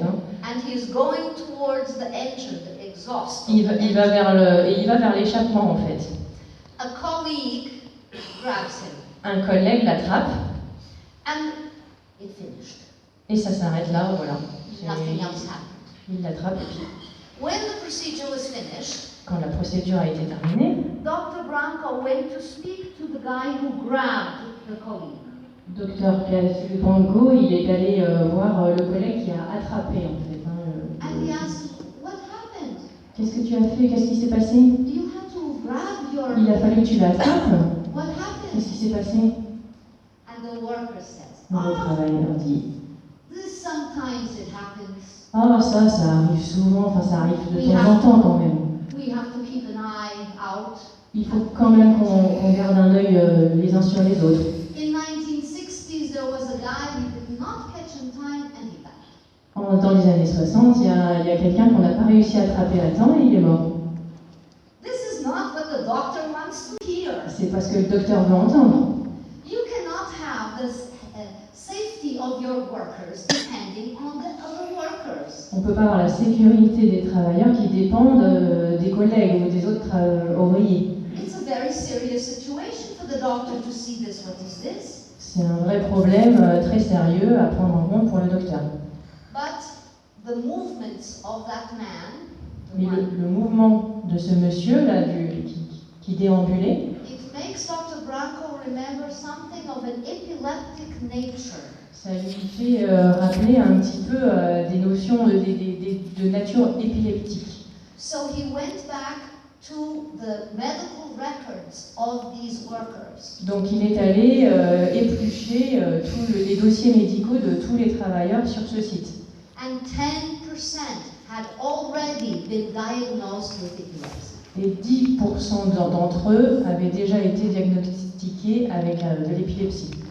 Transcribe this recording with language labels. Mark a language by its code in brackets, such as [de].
[en] Hein. And he's going towards the engine, the exhaust. of [fr] Il [en] the [fr] va [en] engine. [fr] vers l'échappement en fait. [en] A colleague grabs him, [fr] Un collègue l'attrape [en] and it finished. [fr] et ça s'arrête là, voilà. [en] Nothing else happened. [fr] Il l'attrape et puis [en] When the procedure was finished, [fr] quand la procédure a été terminée, [en] Dr. Branco went to speak to the guy who grabbed the colleague. [fr] Dr Branco, il est allé voir le collègue qui a attrapé en fait. [en] And he asked, "What happened? [fr] Qu'est-ce que tu as fait? Qu'est-ce qui s'est passé? [en] You had to grab your... [fr] Il a fallu que tu l'attrapes. [en] What happened?" [fr] Qu'est-ce qui s'est passé? [en] And the worker says, [fr] Le travailleur dit [en] this sometimes it happens. [fr] ah, ça arrive souvent, enfin ça arrive de temps en temps quand même. [en] We have to keep an eye out. [fr] Il faut quand même qu'on garde un œil les uns sur les autres. [en] In 1960s, there was a guy we did not catch in time and he died. [fr] Dans les années 60, il y a quelqu'un qu'on n'a pas réussi à attraper à temps et il est mort. [en] This is not what the doctor wants to hear. [fr] C'est parce que le docteur veut entendre. [en] You cannot have the safety of your workers depending on the other workers. [fr] On ne peut pas avoir la sécurité des travailleurs qui dépendent des collègues ou des autres ouvriers. [en] It's a very serious situation for the doctor to see this. What is this? [fr] C'est un vrai problème très sérieux à prendre en compte pour le docteur. [en] But the movements of that man, the [fr] Mais [en] one, [fr] le mouvement de ce monsieur-là qui déambulait, [en] it makes Dr. Branco remember something of an epileptic nature. [fr] ça lui fait rappeler un petit peu des notions de nature épileptique. [en] So he went back to the medical records of these workers. [fr] Donc il est allé éplucher tous les dossiers médicaux de tous les travailleurs sur ce site. [en] And 10% had already been diagnosed with epilepsy. [fr] Et 10% d'entre eux avaient déjà été diagnostiqués avec de l'épilepsie.